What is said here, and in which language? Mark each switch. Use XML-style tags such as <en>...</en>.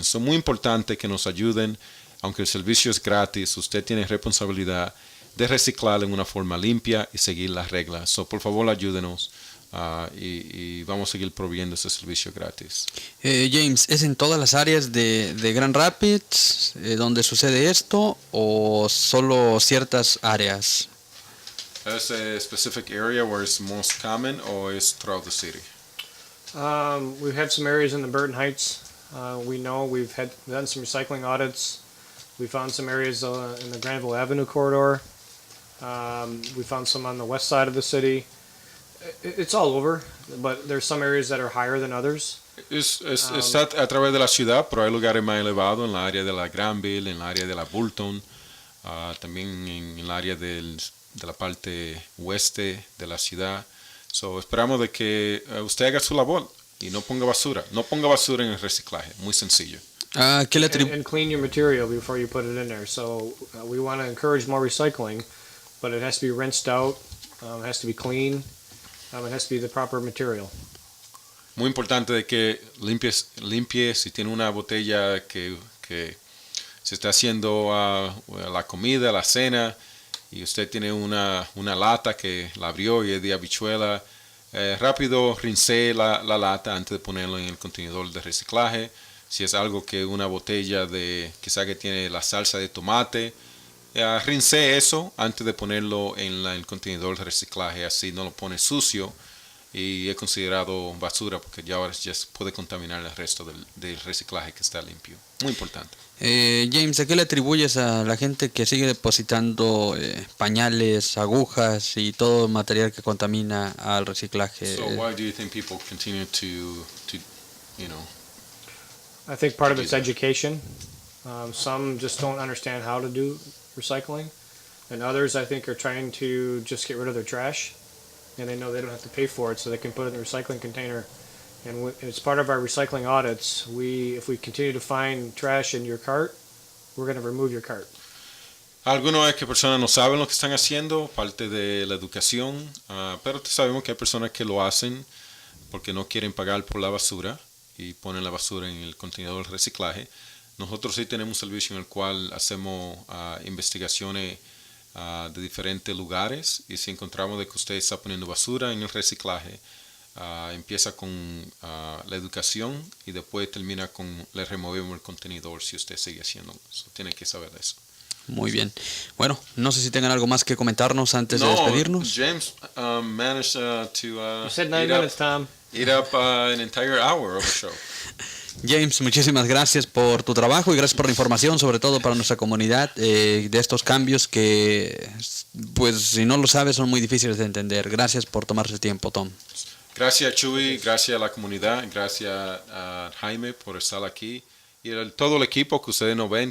<es>Es muy importante que nos ayuden, aunque el servicio es gratis, usted tiene responsabilidad de reciclar en una forma limpia y seguir las reglas. Por favor, ayúdenos y vamos a seguir proveyendo ese servicio gratis. James, ¿es en todas las áreas de Grand Rapids donde sucede esto o solo ciertas áreas? ¿Es</es> <en>a specific area where it's most common or is throughout the city? We've had some areas in the Burton Heights. We know we've done some recycling audits. We found some areas in the Granville Avenue corridor. We found some on the west side of the city. It's all over, but there's some areas that are higher than others.</en> <es>Está a través de la ciudad, pero hay lugares más elevados en la área de la Granville, en la área de la Bulton, también en el área de la parte oeste de la ciudad. Esperamos de que usted haga su labor y no ponga basura. No ponga basura en el reciclaje, muy sencillo. ¿Qué le</es> <en>And clean your material before you put it in there. So we want to encourage more recycling, but it has to be rinsed out, it has to be clean, it has to be the proper material.</en> <es>Muy importante de que limpie si tiene una botella que se está haciendo la comida, la cena, y usted tiene una lata que la abrió y es de habichuela, rápido rincee la lata antes de ponerlo en el contenedor de reciclaje. Si es algo que una botella quizá que tiene la salsa de tomate, rincee eso antes de ponerlo en el contenedor de reciclaje, así no lo pone sucio y es considerado basura porque ya ahora ya puede contaminar el resto del reciclaje que está limpio. Muy importante. James, ¿a qué le atribuyes a la gente que sigue depositando pañales, agujas y todo material que contamina al reciclaje?</es> <en>So why do you think people continue to I think part of it's education. Some just don't understand how to do recycling, and others I think are trying to just get rid of their trash, and they know they don't have to pay for it, so they can put it in the recycling container. And as part of our recycling audits, if we continue to find trash in your cart, we're going to remove your cart.</en> <es>Algunos es que personas no saben lo que están haciendo, parte de la educación, pero sabemos que hay personas que lo hacen porque no quieren pagar por la basura y ponen la basura en el contenedor de reciclaje. Nosotros sí tenemos un servicio en el cual hacemos investigaciones de diferentes lugares y si encontramos de que usted está poniendo basura en el reciclaje, empieza con la educación y después termina con le removemos el contenedor si usted sigue haciéndolo. Tiene que saber eso. Muy bien. Bueno, no sé si tengan algo más que comentarnos antes de despedirnos.</es> <en>James managed to You said 9 minutes, Tom. eat up an entire hour of a show.</en> <es>James, muchísimas gracias por tu trabajo y gracias por la información, sobre todo para nuestra comunidad, de estos cambios que, pues, si no lo sabes, son muy difíciles de entender. Gracias por tomarse el tiempo, Tom. Gracias, Chuy, gracias a la comunidad, gracias a Jaime por estar aquí y todo el equipo que ustedes no ven.</es>